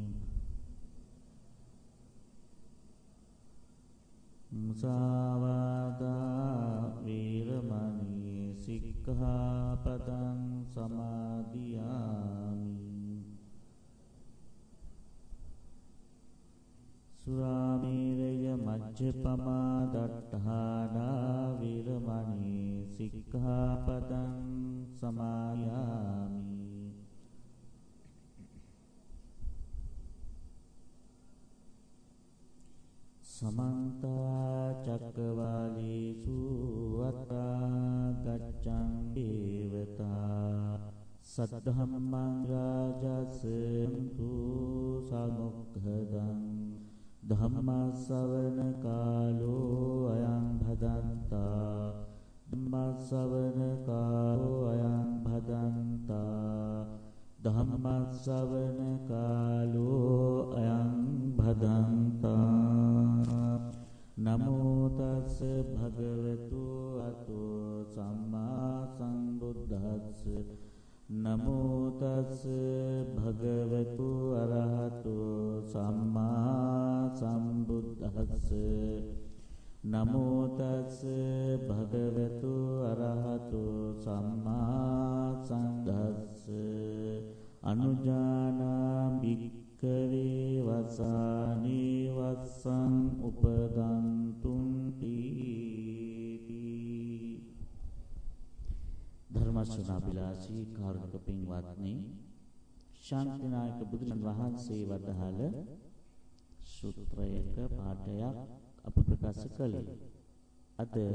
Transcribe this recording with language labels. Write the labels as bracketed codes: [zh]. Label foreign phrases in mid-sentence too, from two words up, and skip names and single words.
[pi] මුසාවාදා වේරමණී සික්ඛාපදං සමාදියාමි සුරාමේරය මජ්ජපමා දට්ඨානා වේරමණී සික්ඛාපදං සමාදියාමි සමන්ත චක්කවාලේසු අත්‍රා ගච්ඡං දේවතා සද්ධම්මං රාජසන්තු සමුක්ඛදං ධම්මස්සවන කාලෝ අයං භදන්තා ධම්මස්සවන කාලෝ අයං භදන්තා ධම්මස්සවන කාලෝ අයං භදන්තා නමෝ තස් භගවතු අතෝ සම්මා සම්බුද්දස්ස නමෝ තස් භගවතු අරහතෝ සම්මා සම්බුද්දස්ස නමෝ තස් භගවතු අරහතෝ සම්මා සම්බුද්දස්ස අනුජානා භික්ඛවේ වසානේ වස්සං උපගන්තුං තීති [si] ධර්මශ්‍රවණාබිලාසී කාරුණික පින්වත්නි ශාන්තිනායක බුදුරජාණන් වහන්සේ වදාළ සූත්‍රයක පාඩයක් අප ප්‍රකාශ කළේ අද